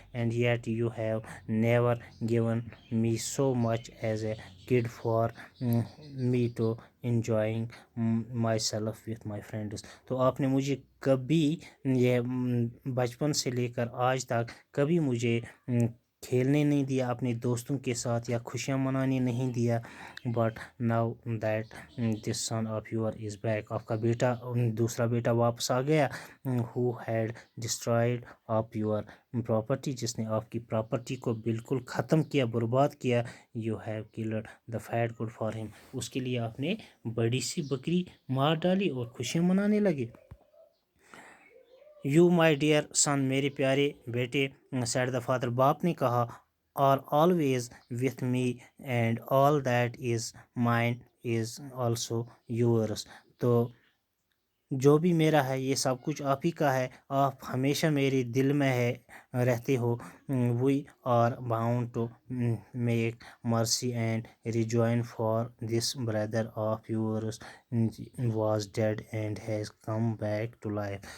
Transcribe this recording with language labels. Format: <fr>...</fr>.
<en>and yet you have never given me so much as a kid for me to enjoying myself with my friends.</en> <ur>تو آپ نے مجھے کبھی یہ بچپن سے لے کر آج تک کبھی مجھے کھیلنے نہیں دیا اپنے دوستوں کے ساتھ یا خوشیاں منانے نہیں دیا.</ur> <en>but now that this son of yours is back.</en> <ur>آپ کا بیٹا دوسرا بیٹا واپس آ گیا.</ur> <en>who had destroyed up your property.</en> <ur>جس نے آپ کی پراپرٹی کو بالکل ختم کیا، برباد کیا.</ur> <en>you have killed the fat goat for him.</en> <ur>اس کے لیے آپ نے بڑی سی بکری مار ڈالی اور خوشیاں منانے لگے.</ur> <en>you my dear son.</en> <ur>میرے پیارے بیٹے.</ur> <en>said the father.</en> <ur>باپ نے کہا.</ur> <en>are always with me and all that is mine is also yours.</en> <ur>تو جو بھی میرا ہے یہ سب کچھ آپ ہی کا ہے، آپ ہمیشہ میرے دل میں رہتے ہو.</ur> <en>we are bound to make mercy and rejoice for this brother of yours was dead and has come back to life.</en>